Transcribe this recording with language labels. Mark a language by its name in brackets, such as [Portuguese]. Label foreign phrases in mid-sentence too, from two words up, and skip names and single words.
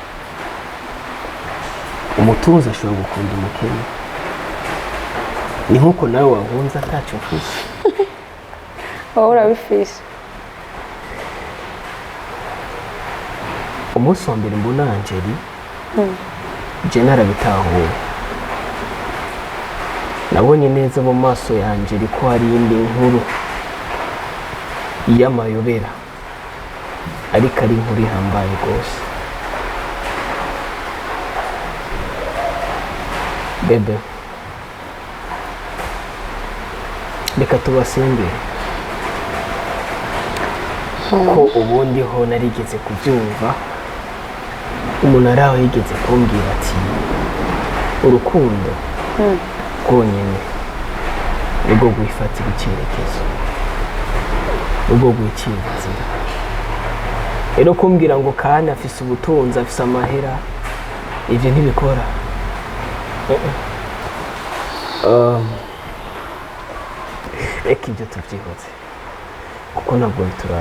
[Rundi] Umutunzi ashobora gukunda umukene. Ni nkuko nawe wahunze ataco ufise. Wowe urabifise. Umunsi wa mbere mbona Angeli, je narabitahuye. Nabonye neza mu maso ya Angeli ko hari indi nkuru y'amayobera, ariko ari inkuru ihambaye rwose. Bebe, reka tubasenge ko ubundi ho narigeze kubyumva. Umuntu araho yigeze kumbwira ati urukundo rwonyine nibwo rwifatira icyerekezo, nibwo rwicira inzira. Rero kumbwira ngo kandi afise ubutunzi, afise amahera, ivyo ntibikora. Reka ibyo tubyihoze kuko ntabwo bituraba.